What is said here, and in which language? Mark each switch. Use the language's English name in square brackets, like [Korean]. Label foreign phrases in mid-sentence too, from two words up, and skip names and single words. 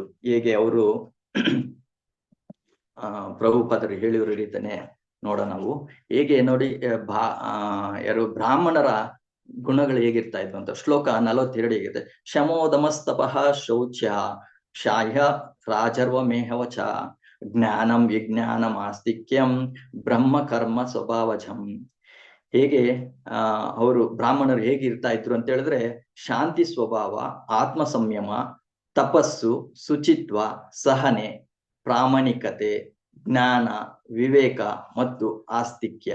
[Kannada] ಹೇಗೆ ಅವರು ಪ್ರಭುಪಾದರು ಹೇಳಿರೋ ರೀತಿಯೇ ನೋಡ ನಾವು ಹೇಗೆ ನೋಡಿ ಬ್ರಾಹ್ಮಣರ ಗುಣಗಳು ಹೇಗಿರ್ತಾ ಇದ್ವು ಅಂತ. ಶ್ಲೋಕ 42 ಹೇಗಿದೆ, [Sanskrit] ಶಮೋದಮಸ್ತಪಃ ಶೌಚ್ಯ ಶಾಹ್ಯ ರಾಜರ್ವಮೇಹವಚ ಜ್ಞಾನಂ ವಿಜ್ಞಾನಂ ಆಸ್ತಿಕ್ಯಂ ಬ್ರಹ್ಮ ಕರ್ಮ ಸ್ವಭಾವಜಂ. [Kannada] ಹೇಗೆ ಅವರು ಬ್ರಾಹ್ಮಣರು ಹೇಗಿರ್ತಾ ಇದ್ರು ಅಂತ ಹೇಳಿದ್ರೆ, ಶಾಂತಿ ಸ್ವಭಾವ, ಆತ್ಮ ಸಂಯಮ, ತಪಸ್ಸು, ಶುಚಿತ್ವ, ಸಹನೆ, ಪ್ರಾಮಾಣಿಕತೆ, ಜ್ಞಾನ, ವಿವೇಕ ಮತ್ತು ಆಸ್ತಿಕ್ಯ.